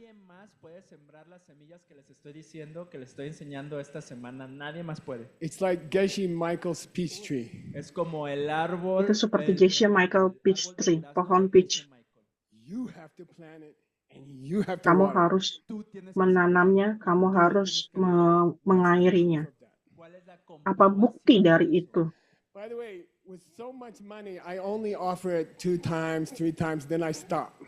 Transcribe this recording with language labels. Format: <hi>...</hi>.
<es>Nadie más puede sembrar las semillas que les estoy diciendo, que les estoy enseñando esta semana. Nadie más puede.</es> <en>It's like Geshe Michael's peach tree.</en> <es>Es como el árbol.</es> <id>Itu seperti Geshe Michael</id> <en>peach tree,</en> <id>pohon peach.</id> <en>You have to plant it and you have to</en> <id>Kamu</id> <en>water it.</en> <id>harus menanamnya, kamu harus mengairinya.</id> <es>¿Cuál es la</es> <id>Apa bukti dari itu?</id> <en>By the way, with so much money, I only offer it 2 times, 3 times, then I stop.</en>